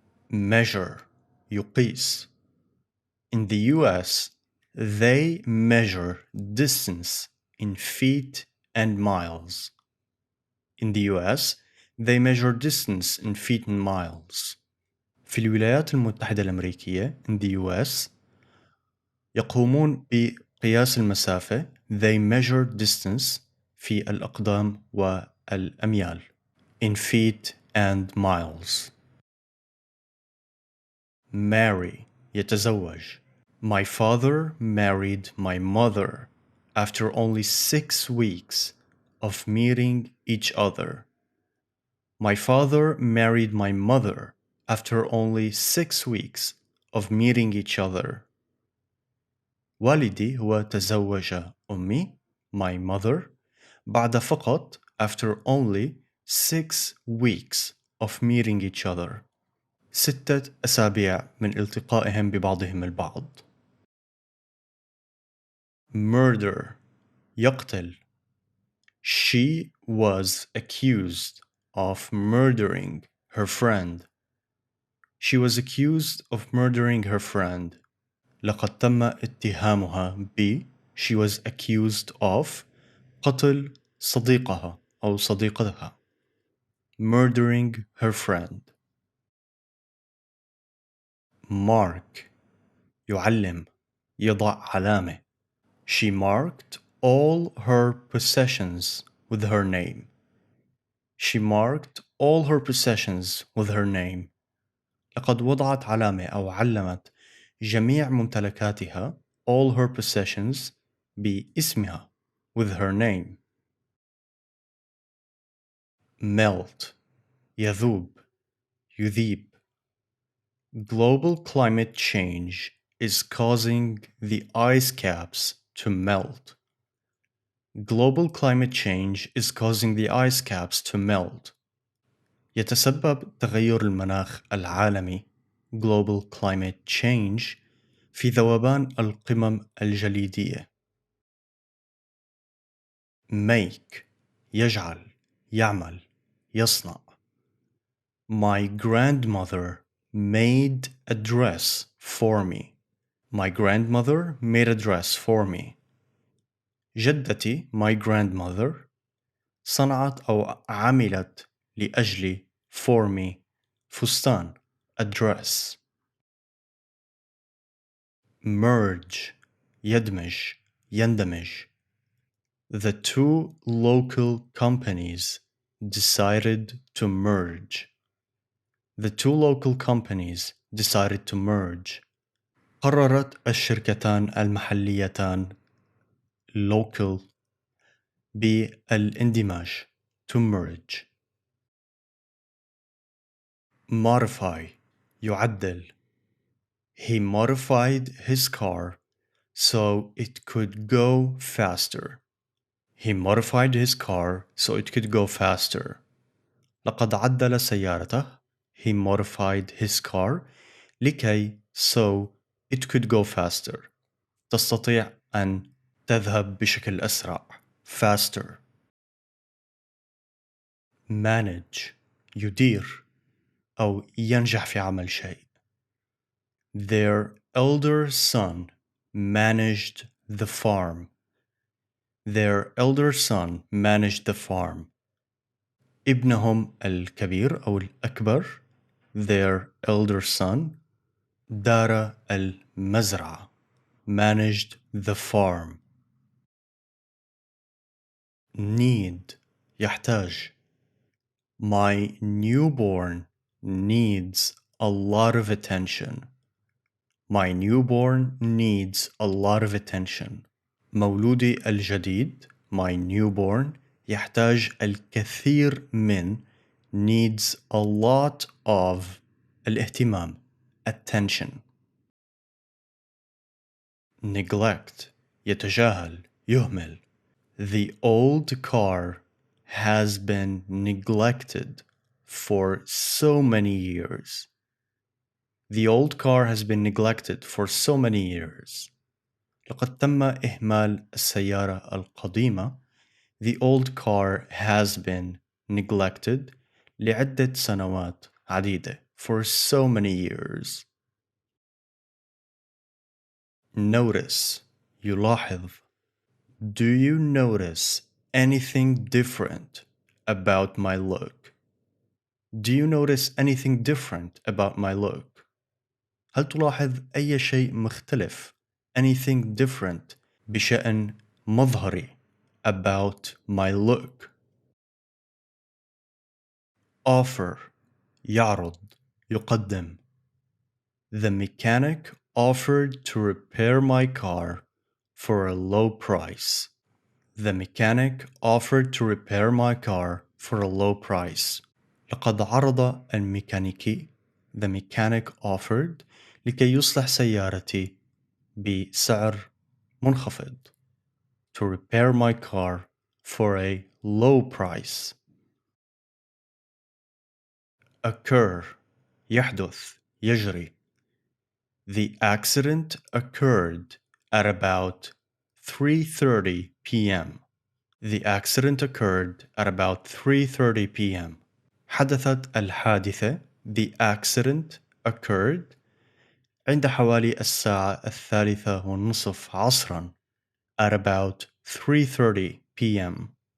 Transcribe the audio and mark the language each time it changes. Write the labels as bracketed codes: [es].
[en] Measure يقيس. In the US, they measure distance in feet and miles. In the US, they measure distance in feet and miles. [ar] في الولايات المتحدة الأمريكية [en] in the US [ar] يقومون بقياس المسافة. [en] They measure distance [ar] في الأقدام والأميال [en] in feet and miles. Marry يتزوج. My father married my mother after only 6 weeks of meeting each other. My father married my mother after only 6 weeks of meeting each other. [ar] والدي هو تزوج أمي [en] my mother [ar] بعد فقط [en] after only 6 weeks of meeting each other. [ar] 6 أسابيع من التقائهم ببعضهم البعض. [en] Murder يقتل. She was accused of murdering her friend. She was accused of murdering her friend. [ar] لقد تم اتهامها ب [en] she was accused of [ar] قتل صديقها أو صديقتها. [en] Murdering her friend. [ar] Mark يعلم يضع علامة. [en] She marked all her possessions with her name. She marked all her possessions with her name. [ar] لقد وضعت علامة أو علمت جميع ممتلكاتها [en] all her possessions [ar] باسمها [en] with her name. [ar] melt يذوب يذيب. [en] Global climate change is causing the ice caps to melt. Global climate change is causing the ice caps to melt. [ar] يتسبب تغير المناخ العالمي [en] global climate change [ar] في ذوبان القمم الجليدية. make يجعل يعمل يصنع. [en] My grandmother made a dress for me. My grandmother made a dress for me. [ar] جدتي [en] my grandmother [ar] صنعت أو عملت لأجلي [en] for me [ar] فستان [en] a dress. [ar] merge يدمج يندمج. [en] The two local companies decided to merge. The two local companies decided to merge. [ar] قررت الشركتان المحليتان local بالاندماج [en] to merge. modify يعدل. He modified his car so it could go faster. He modified his car so it could go faster. [ar] لقد عدل سيارته. [en] He modified his car لكي so it could go faster. [ar] تستطيع أن تذهب بشكل أسرع. [en] faster. [ar] manage يدير أو ينجح في عمل شيء. [en] Their elder son managed the farm. Their elder son managed the farm. [ar] ابنهم الكبير أو الأكبر [en] their elder son [ar] دار المزرعة [en] managed the farm. [ar] need يحتاج. [en] My newborn needs a lot of attention. My newborn needs a lot of attention. [ar] مولودي الجديد [en] my newborn [ar] يحتاج الكثير من [en] needs a lot of [ar] الاهتمام [en] attention. [ar] neglect يتجاهل يهمل. [en] The old car has been neglected for so many years. The old car has been neglected for so many years. [ar] لقد تم إهمال السيارة القديمة. [en] The old car has been neglected [ar] لعدة سنوات عديدة [en] for so many years. notice يلاحظ. Do you notice anything different about my look? Do you notice anything different about my look? [ar] هل تلاحظ أي شيء مختلف [en] anything different [ar] بشأن مظهري [en] about my look. [ar] offer يعرض يقدم. [en] The mechanic offered to repair my car for a low price. The mechanic offered to repair my car for a low price. [ar] لقد عرض الميكانيكي [en] the mechanic offered [ar] لكي يصلح سيارتي بسعر منخفض. [en] To repair my car for a low price. [ar] occur يحدث يجري. [en] The accident occurred at about 3:30 p.m. The accident occurred at about 3:30 p.m. [ar] حدثت الحادثة [en] The accident occurred [ar] عند حوالي الساعة 3:30 عصرا [en] at about 3:30 p.m.